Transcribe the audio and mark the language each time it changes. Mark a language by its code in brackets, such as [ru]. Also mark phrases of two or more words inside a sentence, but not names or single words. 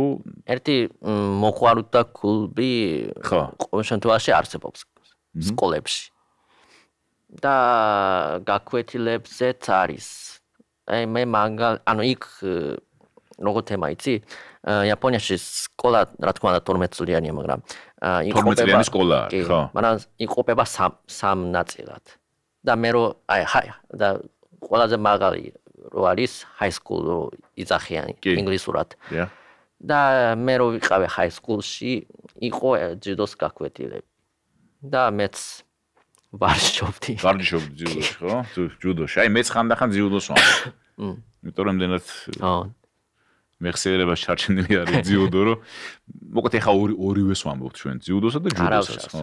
[ka] ერთი მოყვარუთა კლუბი ყოველ შემთხვევაში არსებობს სკოლებში და გაკვეთილებზეც არის აი მე ანუ იქ როგორ თემა იცი? იაპონიაში სკოლა რა თქმა უნდა 12 წლიანია, მაგრამ იყოფება 12 წლიანი სკოლა არის, ხო. მაგრამ იყოფება სამ ნაწილად. და მე რო აი და ყველაზე მაგარი რო არის [en] high school [ka] რო იძახიან ინგლისურად. და მე რო ვიყავე [en] high school- [ka] ში იყო ჯუდოს გაკვეთილები. და მეც ვარჯიშობდი ჯუდოში, ხო? ჯუდოში. აი მეც ხანდახან ჯუდოს ვამბობ. იმიტომ რომ იმდენად მეხსიერებას ჩარჩენილი არის ძიუდო, რომ მოკლედ ეხა ორივეს ვამბობთ ჩვენ, ძიუდოსა და ჯუდოსაც, ხო?